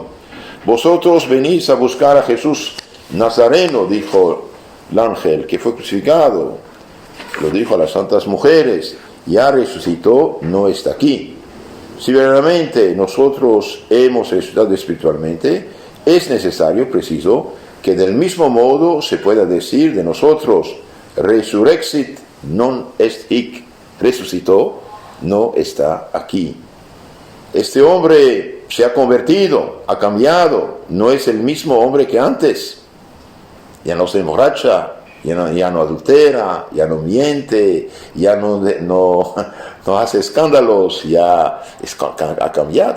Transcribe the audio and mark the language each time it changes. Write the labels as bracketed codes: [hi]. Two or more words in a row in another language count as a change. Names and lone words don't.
[es] Vosotros venís a buscar a Jesús Nazareno, dijo el ángel, que fue crucificado. Lo dijo a las santas mujeres. Ya resucitó, no está aquí. Si verdaderamente nosotros hemos resucitado espiritualmente, es necesario, preciso, que del mismo modo se pueda decir de nosotros: [la] resurrexit non est hic, [es] resucitó, no está aquí. Este hombre se ha convertido, ha cambiado, no es el mismo hombre que antes. Ya no se emborracha, ya no adultera, ya no miente, ya no hace escándalos, ha cambiado.